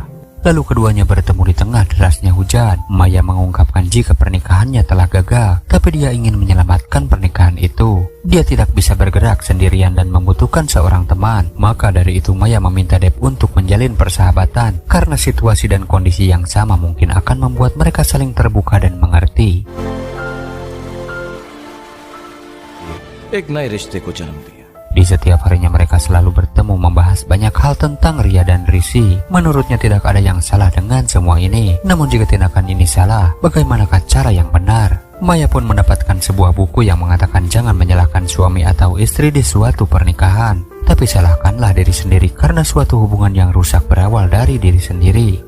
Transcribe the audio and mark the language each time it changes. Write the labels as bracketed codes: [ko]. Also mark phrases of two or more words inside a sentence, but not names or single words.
[id] Lalu keduanya bertemu di tengah derasnya hujan. Maya mengungkapkan jika pernikahannya telah gagal, tapi dia ingin menyelamatkan pernikahan itu. Dia tidak bisa bergerak sendirian dan membutuhkan seorang teman. Maka dari itu Maya meminta Deb untuk menjalin persahabatan, karena situasi dan kondisi yang sama mungkin akan membuat mereka saling terbuka dan mengerti. [hi] एक नए रिश्ते को जन्म दिया। [id] Di setiap harinya mereka selalu bertemu membahas banyak hal tentang Ria dan Rishi. Menurutnya tidak ada yang salah dengan semua ini. Namun jika tindakan ini salah, bagaimanakah cara yang benar? Maya pun mendapatkan sebuah buku yang mengatakan jangan menyalahkan suami atau istri di suatu pernikahan, tapi salahkanlah diri sendiri karena suatu hubungan yang rusak berawal dari diri sendiri.